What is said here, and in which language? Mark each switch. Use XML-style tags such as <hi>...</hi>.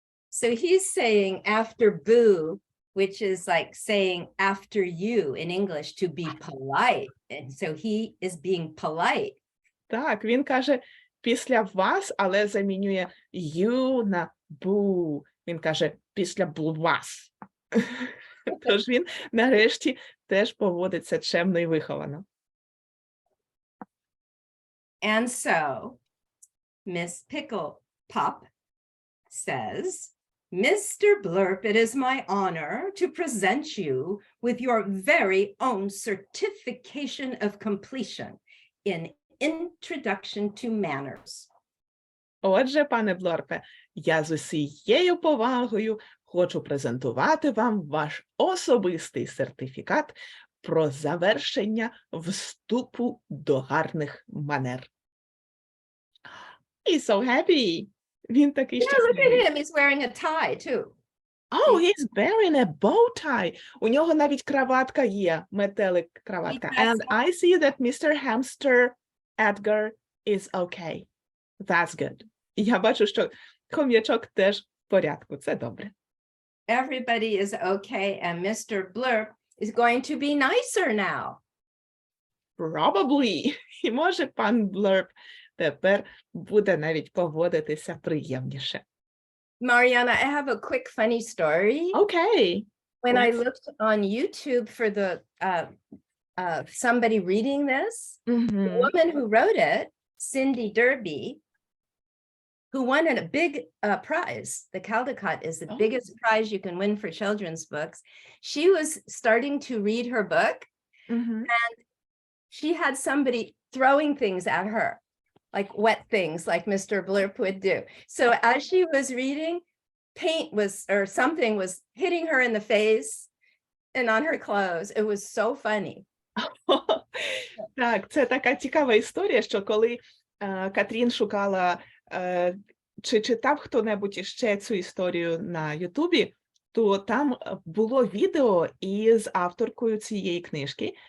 <en>So he's saying after boo, which is like saying after you in English to be polite. And so he is being polite.</en> <uk>Так, він каже після вас, але замінює you на boo. Він каже після вас. Тож він нарешті теж поводиться чемно і виховано.</uk> <en>And so Miss Pickle Pop says, Mr. Blurp, it is my honor to present you with your very own certification of completion in Introduction to Manners.</en> <uk>Отже, пане Блурпе, я з усією повагою хочу презентувати вам ваш особистий сертифікат про завершення вступу до гарних манер.</uk> <en>He's so happy.</en> <uk>Він такий</uk> <en>Yeah, look</en> <uk>щасливий.</uk> <en>at him. He's wearing a tie too. Oh, he's wearing a bow tie.</en> <uk>У нього навіть краватка є, метелик краватка.</uk> <en>He And does. I see that Mr. Hamster Edgar is okay. That's good.</en> <uk>Я бачу, що хом'ячок теж в порядку. Це добре.</uk> <en>Everybody is okay, and Mr. Blurp is going to be nicer now. Probably.</en> <uk>І може пан Blurp тепер буде навіть поводитися приємніше.</uk> <en>Marianna, I have a quick funny story. Okay. When I Yes. looked on YouTube for the somebody reading this, the Мгм. woman who wrote it, Cindy Derby, who won a big prize. The Caldecott is the Oh. biggest prize you can win for children's books. She was starting to read her book. Мгм. She had somebody throwing things at her, like wet things, like Mr. Blurp would do. So as she was reading, paint was, or something was hitting her in the face and on her clothes. It was so funny.</en> <uk>Так, це така цікава історія, що коли Катрін шукала, чи читав хто-небудь іще цю історію на Ютубі, то там було відео із авторкою цієї книжки.</uk>